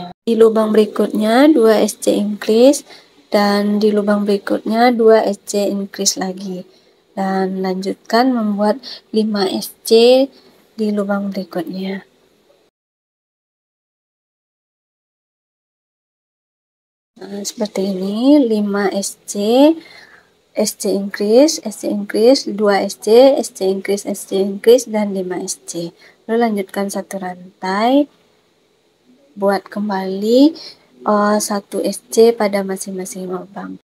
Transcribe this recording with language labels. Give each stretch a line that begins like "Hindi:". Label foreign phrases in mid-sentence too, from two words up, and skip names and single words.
Indonesian: Di lubang berikutnya 2
English: SC increase
Indonesian: dan di lubang berikutnya 2
English: SC increase
Indonesian: lagi. Dan lanjutkan membuat 5 SC di lubang berikutnya. Nah, seperti ini
English: 5 SC, SC increase, SC increase, 2 SC, SC increase, SC increase,
Indonesian: dan 5 SC. Lalu lanjutkan 1 rantai, buat kembali 1 SC pada masing-masing lubang.